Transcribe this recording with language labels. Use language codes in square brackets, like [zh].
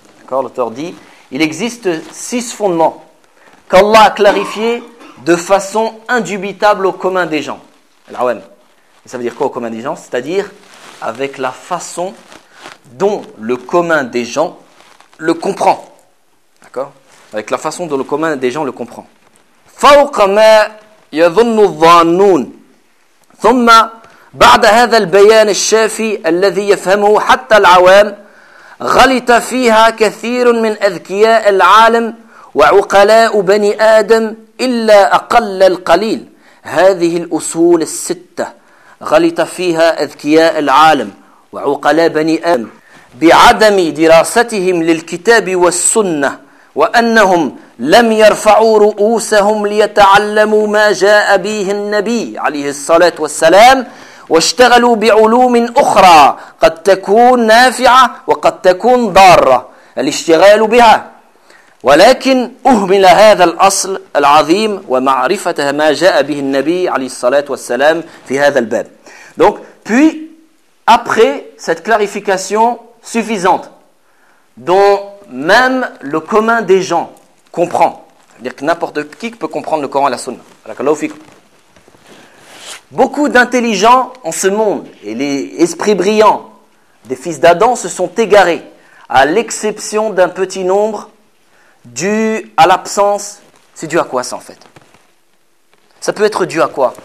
[fr] D'accord, l'auteur dit, il existe six fondements qu'Allah a clarifiés de façon indubitable au commun des gens. L'awam. Ça veut dire quoi au commun des gens? C'est-à-dire avec la façon dont le commun des gens le comprend. Avec la façon dont le commun des gens le comprend. [ar] فوق ما يظن الظانون ثم بعد هذا البيان الشافي الذي يفهمه حتى العوام غلط فيها كثير من أذكياء العالم وعقلاء بني آدم إلا أقل القليل هذه الأصول الستة غلط فيها أذكياء العالم وعقلاء بني آدم بعدم دراستهم للكتاب والسنة وأنهم لم يرفعوا رؤوسهم ليتعلموا ما جاء به النبي عليه الصلاة والسلام واشتغلوا بعلوم أخرى قد تكون نافعة وقد تكون ضارة الاشتغال بها ولكن أهمل هذا الأصل العظيم ومعرفة ما جاء به النبي عليه الصلاة والسلام في هذا الباب. [fr] Donc, puis, après cette clarification suffisante dont même le commun des gens comprend. C'est-à-dire que n'importe qui peut comprendre le Coran et la Sunna. Beaucoup d'intelligents en ce monde, et les esprits brillants des fils d'Adam, se sont égarés, à l'exception d'un petit nombre, dû à l'absence. C'est dû à quoi ça en fait? Ça peut être dû à quoi?